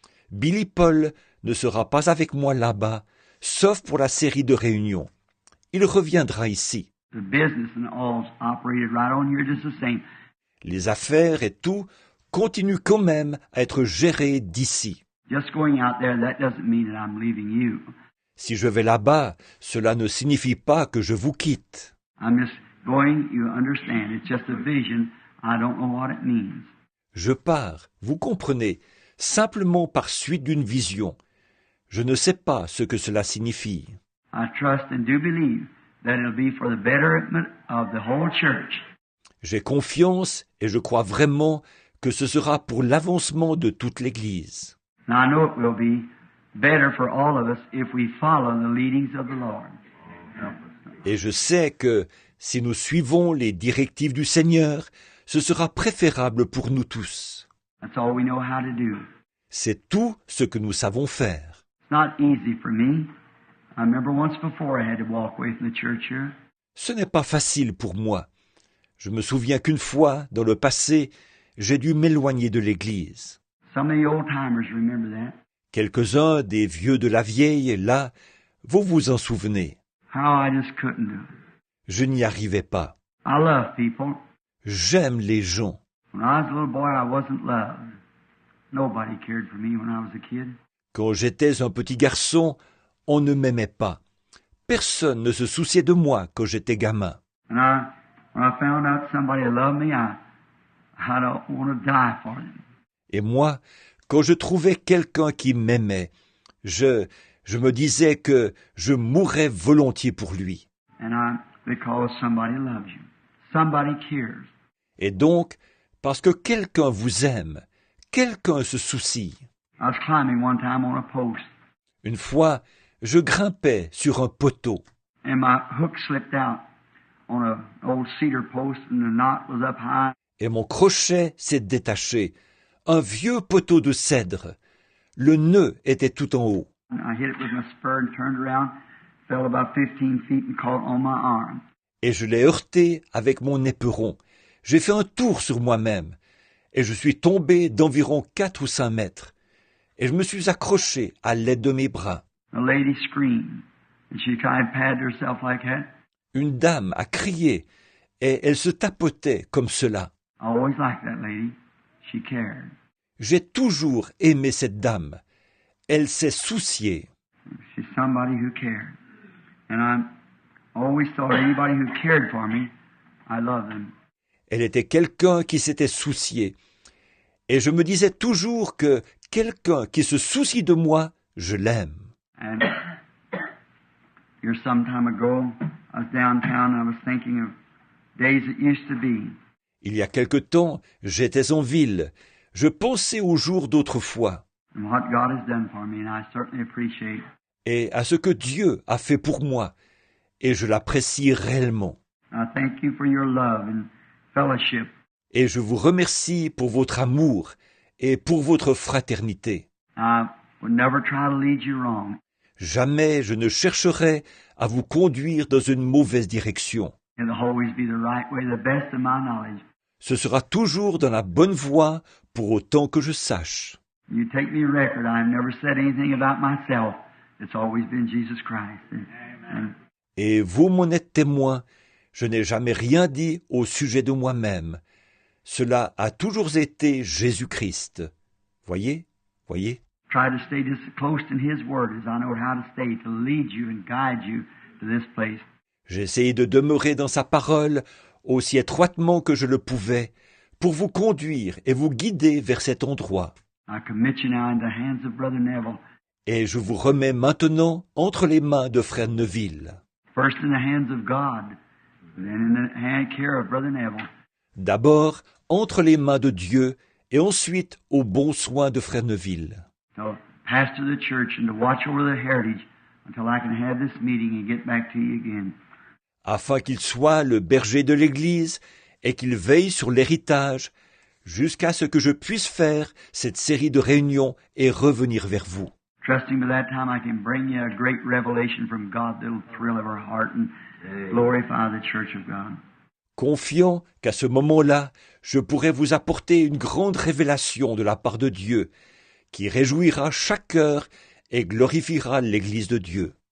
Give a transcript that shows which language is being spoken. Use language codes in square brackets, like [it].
[fr] Billy Paul ne sera pas avec moi là-bas, sauf pour la série de réunions. Il reviendra ici. [en] The business and all's operated right on here just the same. [fr] Les affaires et tout continuent quand même à être gérées d'ici. [en] Just going out there, that doesn't mean that I'm leaving you. [fr] Si je vais là-bas, cela ne signifie pas que je vous quitte. [en] I'm just going, you understand. It's just a vision. I don't know what it means. [fr] Je pars, vous comprenez, simplement par suite d'une vision. Je ne sais pas ce que cela signifie. [en] I trust and do believe that it'll be for the betterment of the whole church. [fr] J'ai confiance et je crois vraiment que ce sera pour l'avancement de toute l'Église. [en] Now I know it will be better for all of us if we follow the leadings of the Lord. [fr] Et je sais que si nous suivons les directives du Seigneur, ce sera préférable pour nous tous. [en] That's all we know how to do. [fr] C'est tout ce que nous savons faire. [en] It's not easy for me. I remember once before I had to walk away from the church here. [fr] Ce n'est pas facile pour moi. Je me souviens qu'une fois, dans le passé, j'ai dû m'éloigner de l'Église. [en] Some of the old-timers remember that. [fr] Quelques-uns des vieux de la vieille, là, vous vous en souvenez. [en] How I just couldn't do it. [fr] Je n'y arrivais pas. [en] I love people. [fr] J'aime les gens. [en] When I was a little boy, I wasn't loved. Nobody cared for me when I was a kid. [fr] Quand j'étais un petit garçon, on ne m'aimait pas. Personne ne se souciait de moi quand j'étais gamin. [en] And when I found out somebody loved me, I don't want to die for them. [fr] Et moi, quand je trouvais quelqu'un qui m'aimait, je me disais que je mourrais volontiers pour lui. [en] And because somebody loves you. Somebody cares. [fr] Et donc, parce que quelqu'un vous aime, quelqu'un se soucie. [en] I was climbing one time on a post, [fr] Une fois, je grimpais sur un poteau, [en] and my hook slipped out on an old cedar post, and the knot was up high. [fr] et mon crochet s'est détaché. Un vieux poteau de cèdre. Le nœud était tout en haut. [en] And I hit it with my spur and turned around, fell about 15 feet and caught on my arm. [fr] Et je l'ai heurté avec mon éperon. J'ai fait un tour sur moi-même, et je suis tombé d'environ 4 ou 5 mètres. Et je me suis accroché à l'aide de mes bras. [en] The lady screamed, and she tried to pad herself like that. [fr] Une dame a crié, et elle se tapotait comme cela. [en] I always liked that lady. She cared. [fr] J'ai toujours aimé cette dame. Elle s'est souciée. [en] She's somebody who cared. And I always thought anybody who cared for me, I love them. [fr] Elle était quelqu'un qui s'était soucié. Et je me disais toujours que quelqu'un qui se soucie de moi, je l'aime. [en] And here some time ago, I was downtown and I was thinking of days that used to be. [fr] Il y a quelque temps, j'étais en ville. Je pensais aux jours d'autrefois [en] And what God has done for me, and I certainly appreciate. [fr] et à ce que Dieu a fait pour moi. Et je l'apprécie réellement. [en] I thank you for your love and fellowship. [fr] Et je vous remercie pour votre amour et pour votre fraternité. [en] I would never try to lead you wrong. [fr] Jamais je ne chercherai à vous conduire dans une mauvaise direction. [en] It'll always be the right way, the best of my knowledge. [fr] Ce sera toujours dans la bonne voie pour autant que je sache. [en] You take me record. I've never said anything about myself. It's always been Jesus Christ. And [fr] Et vous m'en êtes témoin, je n'ai jamais rien dit au sujet de moi-même. Cela a toujours été Jésus-Christ. Voyez? [en] try to stay just as close in His Word as I know how to stay to lead you and guide you to this place. [fr] J'ai essayé de demeurer dans sa parole aussi étroitement que je le pouvais pour vous conduire et vous guider vers cet endroit. [en] I commit you now in the hands of Brother Neville. [fr] Et je vous remets maintenant entre les mains de Frère Neville. [en] First in the hands of God, and then in the hand care of Brother Neville. [fr] D'abord entre les mains de Dieu et ensuite aux bons soins de Frère Neville. [en] So, pastor the church and to watch over the heritage until I can have this meeting and get back to you again. [fr] Afin qu'il soit le berger de l'Église et qu'il veille sur l'héritage jusqu'à ce que je puisse faire cette série de réunions et revenir vers vous. [en] Trusting by that time I can bring you a great revelation from God that'll thrill our heart and glorify the church of God. [fr] Confiant qu'à ce moment-là, je pourrai vous apporter une grande révélation de la part de Dieu, qui réjouira chaque cœur et glorifiera l'Église de Dieu.